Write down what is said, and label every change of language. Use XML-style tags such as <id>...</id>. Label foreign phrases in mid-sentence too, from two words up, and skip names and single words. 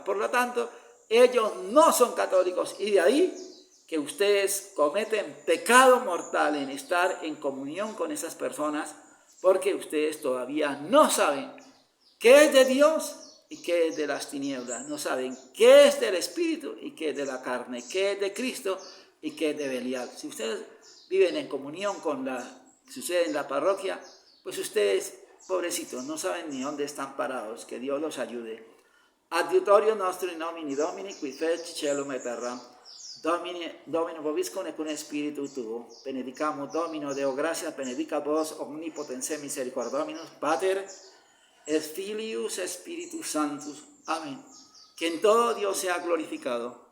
<es>Por lo tanto, ellos no son católicos, y de ahí que ustedes cometen pecado mortal en estar en comunión con esas personas, porque ustedes todavía no saben qué es de Dios y qué es de las tinieblas. No saben qué es del Espíritu y qué es de la carne, qué es de Cristo y qué es de Belial. Si ustedes viven en comunión con sucede en la parroquia, pues ustedes, pobrecitos, no saben ni dónde están parados. Que Dios los ayude.</es> <la>Adiutorio nostro in nomine Domini, qui feci celum et terram. Domino vobiscum et cum spiritu tuo. Benedicamus Domino Deo gratia, benedicat vos omnipotens misericordominus, Pater, et Filius, et Spiritus Sanctus.</la> <es>Amén. Que en todo Dios sea glorificado.</es>